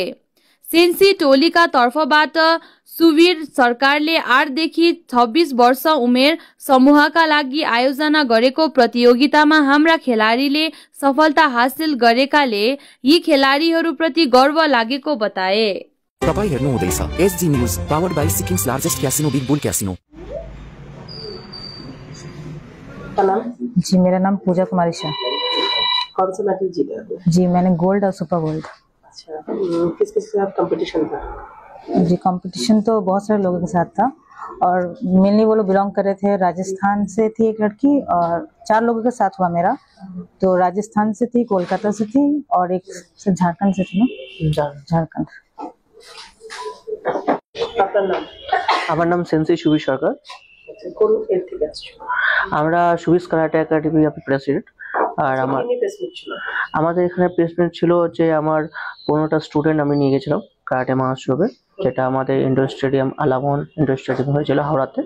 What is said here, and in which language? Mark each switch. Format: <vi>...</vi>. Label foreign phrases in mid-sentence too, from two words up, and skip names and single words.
<ne>सेन्सी टोलीका तर्फबाट सुवीर सरकारले 8 देखि 26 वर्ष उमेर समूहका लागि आयोजना गरेको प्रतियोगितामा हाम्रा खेलाडीले सफलता हासिल गरेकाले यी खेलाडीहरूप्रति गर्व लागेको बताए। तपाईं हेर्नु हुँदैछ एसजी न्यूज</ne> <en>powered by Sikkim's largest casino Big Bull Casino.</en> <hi>जी मेरा नाम पूजा कुमारी शाह। कौन सा मेडल जीते आपने? जी मैंने गोल्ड और सुपर गोल्ड। अच्छा, किस किस के साथ कंपटीशन था? जी कंपटीशन तो बहुत सारे लोगों के साथ था और मेनली वो लोग बिलोंग कर रहे थे। राजस्थान से थी एक लड़की और 4 लोगों के साथ हुआ मेरा। तो राजस्थान से थी, कोलकाता से थी और एक से झारखंड से थी ना। झारखंड।</hi> <bn>আপনার নাম? আমার নাম সেন্সি সুবীর সরকার। কোন এর থেকে আসছো? আমরা সুবিস কারাটে একাডেমি প্রেসিডেন্ট। আর আমাদের এখানে প্লেসমেন্ট ছিল যে আমার 15টা স্টুডেন্ট আমি নিয়ে গেছিলাম কারাটে মহোৎসবে, যেটা আমাদের ইন্ডোর স্টেডিয়াম আলামন ইন্ডোর স্টেডিয়াম হয়েছিল হাওড়াতে।</bn>